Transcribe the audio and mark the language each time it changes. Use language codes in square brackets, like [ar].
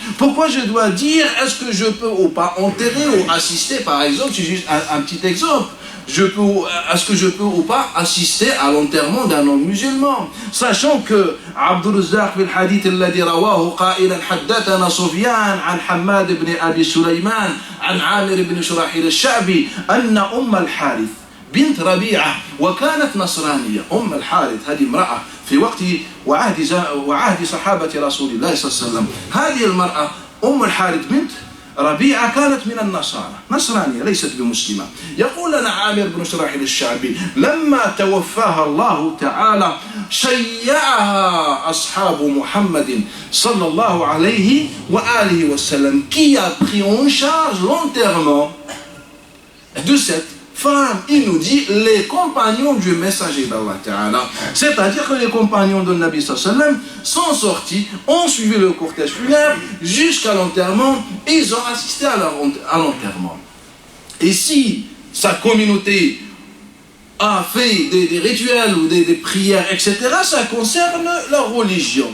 [fr] Pourquoi je dois dire est-ce que je peux ou pas enterrer ou assister, par exemple, c'est juste un petit exemple, est-ce que je peux ou pas assister à l'enterrement d'un homme musulman, sachant que Abdul Razzaq [ar] fil hadith alladhi rawahu qailan haddathana Sufyan an Hammad ibn Abi Sulaiman an Amir ibn Shurahil al-Sha'bi anna al-Harith بنت ربيعة وكانت نصرانية. الحارث هذه امرأة في وقت وعهد صحابة رسول الله صلى الله عليه وسلم. هذه المرأة الحارث بنت ربيعة كانت من النصارى، نصرانية ليست بمسلمة. يقول لنا عامر بن شراحيل الشعبي لما توفاها الله تعالى شيعها أصحاب محمد صلى الله عليه وآله وسلم [fr] qui a pris en charge l'enterrement de cette femme. Il nous dit les compagnons du messager d'Allah Ta'ala, c'est-à-dire que les compagnons de Nabi sallallahu alayhi wa sallam sont sortis, ont suivi le cortège funèbre jusqu'à l'enterrement et ils ont assisté à l'enterrement. Et si sa communauté a fait des rituels ou des prières, etc., ça concerne leur religion.